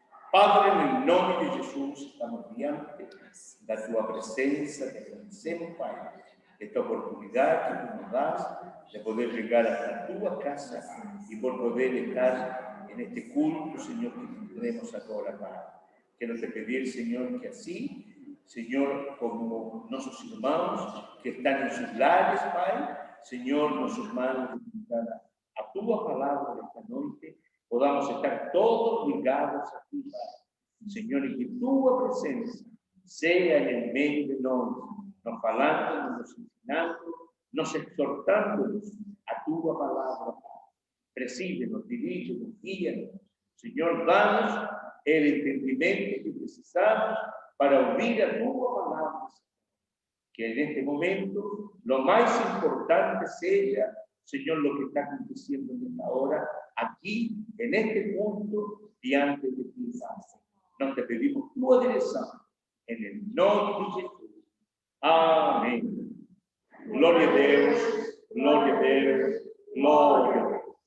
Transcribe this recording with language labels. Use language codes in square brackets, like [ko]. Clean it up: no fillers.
[es] Padre, en el nombre de Jesús, estamos [pt] diante da tua presença, [es] te agradecemos, Pai, esta oportunidad que tú nos das de poder llegar hasta tu casa y por poder estar en este culto, Señor, que tenemos ahora, Padre. Quiero te pedir, Señor, que así, Señor, como nuestros hermanos que están en sus lares, Pai, Señor, nuestros hermanos que están a tu palabra esta noche, podamos estar todos ligados a ti, Pai. [pt] Senhor, e que tua presença seja em meio de nós, nos falando, nos ensinando, nos exortando a tua palavra, Pai. Preside-nos, dirige-nos, guia-nos. Senhor, dá-nos o entendimento que precisamos para ouvir a tua palavra. [es] Que neste momento lo más importante sea, Señor, lo que está aconteciendo en esta hora, aquí, en este punto, [pt] diante de ti, [es] Padre. Nos te pedimos tu dirección, en el nombre de Jesús. Amén. Gloria a Dios, gloria a Dios, gloria a Dios.